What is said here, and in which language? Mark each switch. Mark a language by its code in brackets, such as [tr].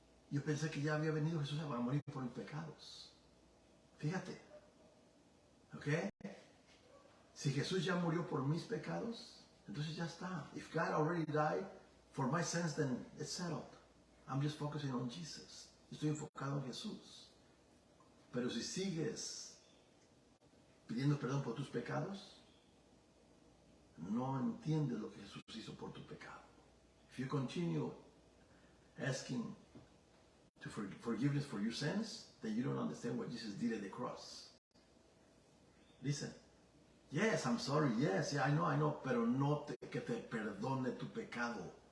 [es] Yo pensé que ya había venido Jesús a morir por mis pecados. Fíjate. ¿Ok? Si Jesús ya murió por mis pecados, entonces ya está. [en] If God already died for my sins, then it's settled. I'm just focusing on Jesus. [es] Estoy enfocado en Jesús. Pero si sigues pidiendo perdón por tus pecados, no entiendes lo que Jesús hizo por tu pecado. [en] If you continue asking to forgiveness for your sins, then you don't understand what Jesus did at the cross. Listen. Yes, I'm sorry. Yes, yeah, I know. [es] Pero no que te perdone tu pecado.